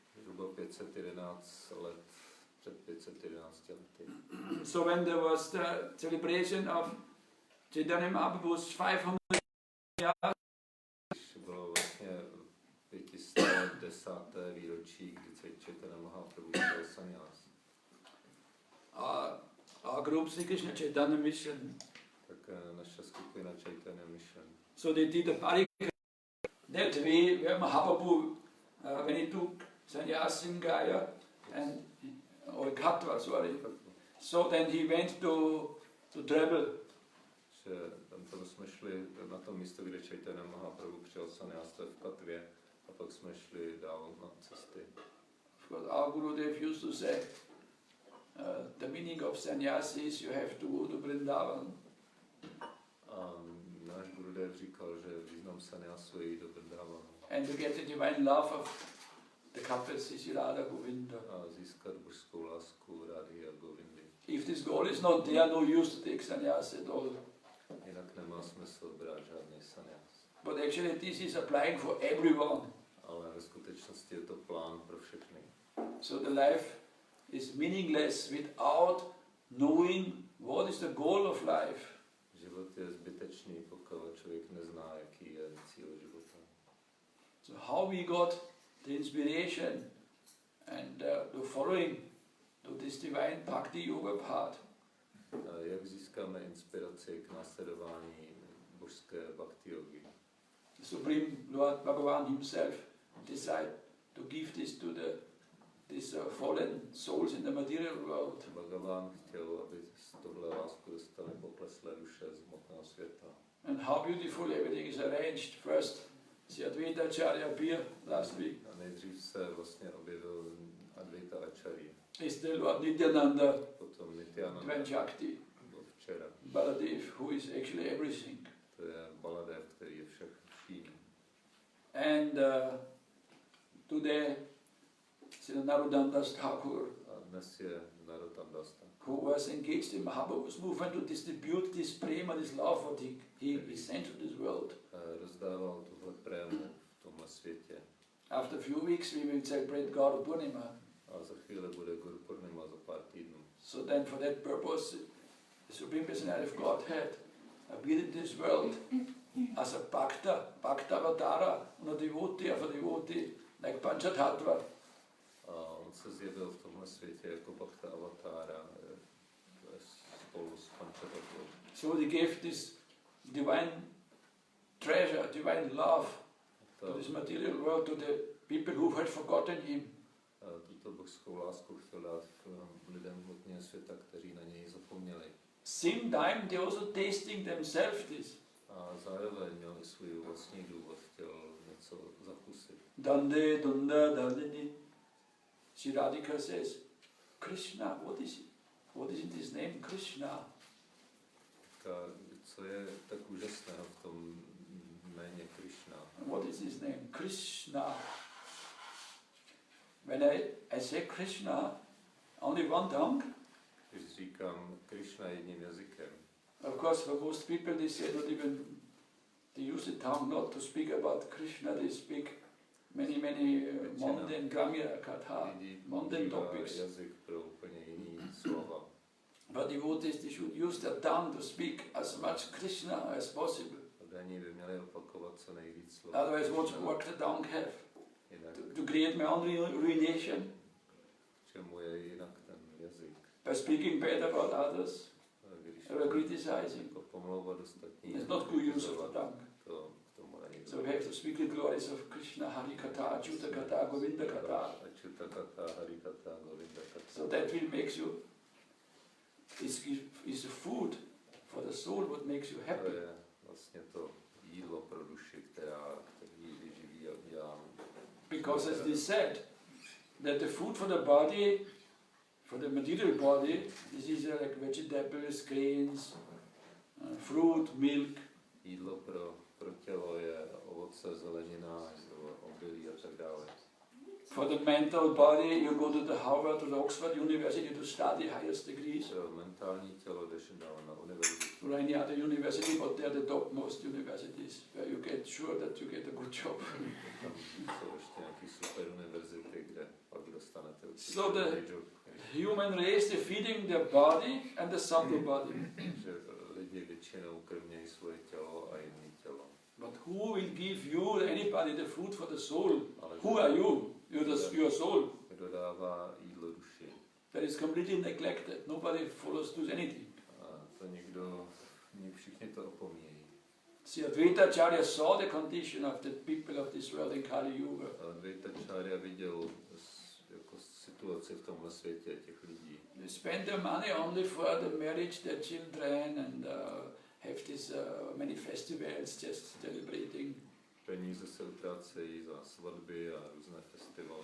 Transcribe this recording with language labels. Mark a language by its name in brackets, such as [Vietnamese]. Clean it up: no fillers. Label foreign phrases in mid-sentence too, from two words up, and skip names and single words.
[English] So when there was the celebration of Čaitanya Mahaprabhu's 500 years, our group Sri Krishna Chaitanya Mission. So they did a parikram that way where Mahaprabhu, when he took sannyas in Gaya and or Khatva, sorry. So then he went to travel. [Czech] Tam jsme šli na to místo, kde Čaitanya Mahaprabhu přijal sanjás v Katvě, a pak jsme šli dál na cesty. [English] Because our Gurudev used to say, the meaning of sannyas is you have to go to Vrindavan. [Czech] Náš Gurudev říkal, že význam sanjásu je jít do Vrindavanu. [English] And to get the divine love of the couples Radha Govinda. [Czech] A získat božskou lásku Radhy a Govindy. [English] If this goal is not there, no use to take sannyas at all. [Czech] Jinak nemá smysl brát žádný sanjás. [English] But actually this is applying for everyone. [Czech] Ale ve skutečnosti je to plán pro všechny. [English] So the life is meaningless without knowing what is the goal of life. [Czech] Život je zbytečný, pokud člověk nezná, jaký je cíl života. [English] So how we got the inspiration and the following to this divine Bhakti Yoga path. [Czech] Jak získáme inspiraci k následování božské Bhakti yogy? [English] The Supreme Lord Bhagavan himself decided to give this to these fallen souls in the material world. [Czech] Bhagavan chtěl, aby tohle lásku dostali pokleslé duše z hmotného světa. [English] And how beautiful everything is arranged. First, Sri Advaitacharya appeared last week. [Czech] A nejdřív se vlastně objevil Advaita Acharya. [English] is the Lord Nityananda, [Czech] Potom Nityananda. Dvain Včera. [English] Baladev, who is actually everything. [Czech] To je Baladev, který je vším. [English] And today, Srila Narrotam Dás Thákura, [Czech] A dnes je Narrotam Dás Thákura, [English] who was engaged in Mahabhava's movement to distribute this prema, this love what he sent to this world. [Czech] rozdával tuhle prému v tomhle světě. [English] After a few weeks we will celebrate Gaura Purnima. [Czech] A za chvíli bude Guru Purnima za pár týdnů. [English] So then for that purpose, the Supreme Personality of Godhead appeared in this world as a Bhakta Avatara, a devotee of a devotee, like Panchatattva. [Czech] A on se zjevil v tomhle světě jako Bhakta Avatára spolu s Panchatattva. [English] So he gave this divine treasure, divine love to this material world, to the people who had forgotten him. [Czech] Tuto božskou lásku chtěl dát lidem hmotného světa, kteří na něj zapomněli. [English] Same time they also tasting themselves this. [Czech] A zároveň měl i svůj vlastní důvod, chtěl něco zakusit. Dande, Dunda, Dandini. [English] Sri Radhika says, Krishna, what is it? What is in this name, Krishna? [Czech] Co je tak úžasného v tom jméně Krishna? [English] What is his name? Krishna. When I say Krishna, only one tongue. [Czech] Když říkám Krishna jedním jazykem, [English] Of course, for most people, they say not even, they use the tongue not to speak about Krishna, they speak many mundane [Sanskrit] gramya katha, [English] mundane topics. [Czech] Jazyk pro úplně jiný slova. [English] But devotees, they should use their tongue to speak as much Krishna as possible. [Czech] Daní by měli opakovat co nejvíc slov. [English] Otherwise, what work the tongue have? To create my own ruination? [Czech] Čemu je jinak ten jazyk? [English] By speaking bad about others? By criticizing? [Czech] Jako pomlouvat ostatní. [English] It's not good use of the tongue. [Czech] To k tomu není. [English] So we have to speak the glories of Krishna, Hari Katha, Achyuta Katha, Govinda Katha. [Czech] Achyuta Katha, Hari Katha, Govinda Katha. [English] So that will make you, is the food for the soul what makes you happy. [Czech] To je vlastně to jídlo pro duši, který vyživí a dělá. [English] Because as they said, that the food for the body, for the material body, this is like vegetables, grains, fruit, milk. [Czech] Jídlo pro tělo je ovoce, zelenina, obilí a tak dále. [English] For the mental body, you go to the Harvard or the Oxford University to study highest degrees. [Czech] Pro mentální tělo jdeš na univerzitu. [English] Or any other university, but they are the topmost universities where you get sure that you get a good job. [Czech] Tam jsou ještě nějaký super univerzity, kde pak dostanete určitě [English] So the [Czech] job. [English] human race, they feeding their body and the subtle body. [Czech] Že lidi většinou krmějí svoje tělo a jiné tělo. [English] But who will give you, anybody, the food for the soul? Who are you? You're your soul. [Czech] Kdo dává jídlo duši? [English] That is completely neglected. Nobody follows does anything. [Czech] A to všichni to opomíjejí. [English] See, Advaitacharya saw the condition of the people of this world in Kali Yuga. [Czech] Advaitacharya viděl jako situaci v tomhle světě těch lidí. [English] They spend their money only for the marriage, their children, and have this many festivals just celebrating. [Czech] Peníze se utrácejí za svatby a různé festivaly.